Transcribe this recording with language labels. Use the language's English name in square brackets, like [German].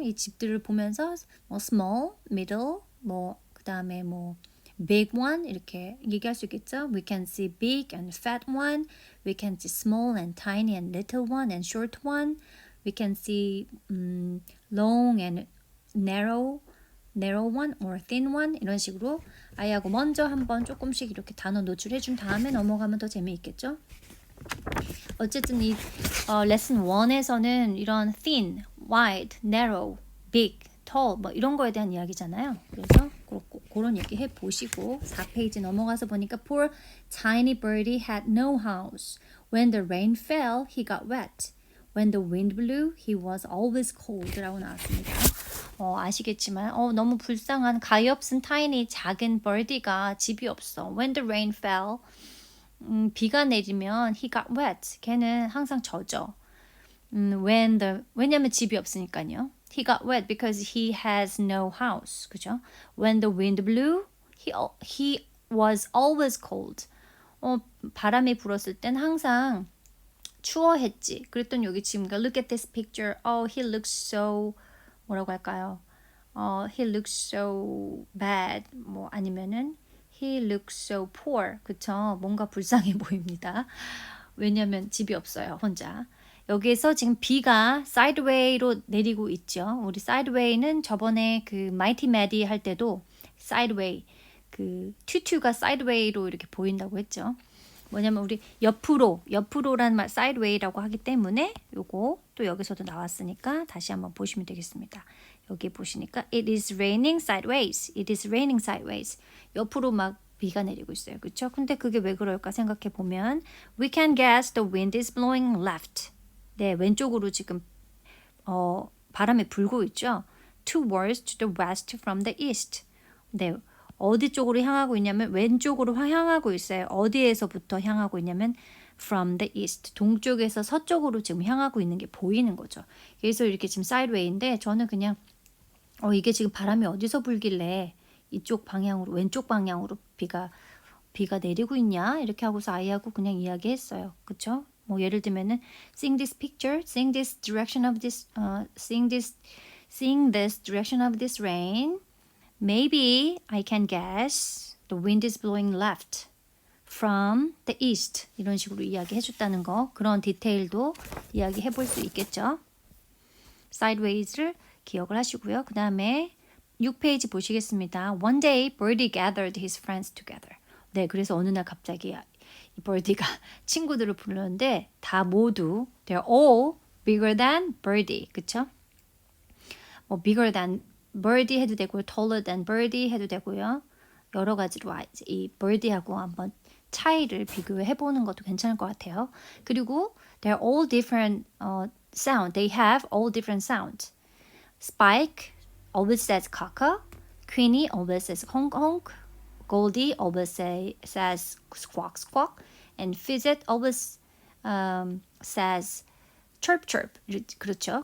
[Korean] 이 집들을 보면서 뭐 small, middle, 뭐 그다음에 뭐 big one 이렇게 얘기할 수 있겠죠? [English] We can see big and fat one. We can see small and tiny and little one and short one. We can see long and narrow one or thin one [Korean] 이런 식으로 아이하고 먼저 한번 조금씩 이렇게 단어 노출해 준 다음에 넘어가면 더 재미있겠죠? 어쨌든 이 레슨 1에서는 이런 thin, wide, narrow, big, tall 뭐 이런 거에 대한 이야기잖아요. 그래서 그런 얘기 해 보시고 4페이지 넘어가서 보니까 [English] Poor tiny birdie had no house. When the rain fell, he got wet. When the wind blew, he was always cold 라고 나왔습니다. [Korean] 아시겠지만 너무 불쌍한 가엾은 타이니 작은 birdy가 집이 없어. [English] When the rain fell, [Korean] 비가 내리면 [English] he got wet. [Korean] 걔는 항상 젖어. 왜냐면 집이 없으니까요. [English] He got wet because he has no house. [Korean] 그죠? [English] When the wind blew, he was always cold. [Korean] 바람이 불었을 땐 항상 추워했지. 그랬더니 여기 지금 [English] look at this picture. He looks so [Korean] 뭐라고 할까요? [English] He looks so bad. [Korean] 뭐 아니면은 [English] He looks so poor. [Korean] 그쵸? 뭔가 불쌍해 보입니다. 왜냐면 집이 없어요. 혼자. 여기에서 지금 비가 sideway로 내리고 있죠. 우리 sideway는 저번에 그 Mighty Maddie 할 때도 sideway 그 튜튜가 sideway로 이렇게 보인다고 했죠. 뭐냐면 우리 옆으로라는 말 sideway라고 하기 때문에 요거 또 여기서도 나왔으니까 다시 한번 보시면 되겠습니다. [English] 여기 보시니까 It is raining sideways. It is raining sideways. [Korean] 옆으로 막 비가 내리고 있어요. 그렇죠? 근데 그게 왜 그럴까 생각해 보면 [English] We can guess the wind is blowing left. [Korean] 네, 왼쪽으로 지금 바람이 불고 있죠. [English] Towards to the west from the east. [Korean] 네, 어디 쪽으로 향하고 있냐면 왼쪽으로 향하고 있어요. 어디에서부터 향하고 있냐면 [English] from the east. [Korean] 동쪽에서 서쪽으로 지금 향하고 있는 게 보이는 거죠. 그래서 이렇게 지금 sideway인데 저는 그냥 이게 지금 바람이 어디서 불길래 이쪽 방향으로 왼쪽 방향으로 비가 내리고 있냐 이렇게 하고서 아이하고 그냥 이야기했어요. 그렇죠? 뭐 예를 들면은 [English] seeing this picture, seeing this direction of this seeing this direction of this rain, maybe I can guess the wind is blowing left from the east. [Korean] 이런 식으로 이야기해 줬다는 거. 그런 디테일도 이야기해 볼 수 있겠죠. sideways를 기억을 하시고요. 그 다음에 6페이지 보시겠습니다. [English] One day, Birdie gathered his friends together. [Korean] 네, 그래서 어느 날 갑자기 이 Birdie가 친구들을 부르는데 다 모두 [English] they're all bigger than Birdie. [Korean] 그쵸? 뭐 [English] bigger than Birdie [Korean] 해도 되고요. [English] taller than Birdie [Korean] 해도 되고요. 여러 가지로 이 Birdie하고 한번 차이를 비교해 보는 것도 괜찮을 것 같아요. 그리고 [English] they're all different sound. They have all different sounds. Spike always says caca. Queenie always says honk honk. Goldie always says squawk squawk. And Fidget always says chirp chirp. [Korean] 그렇죠.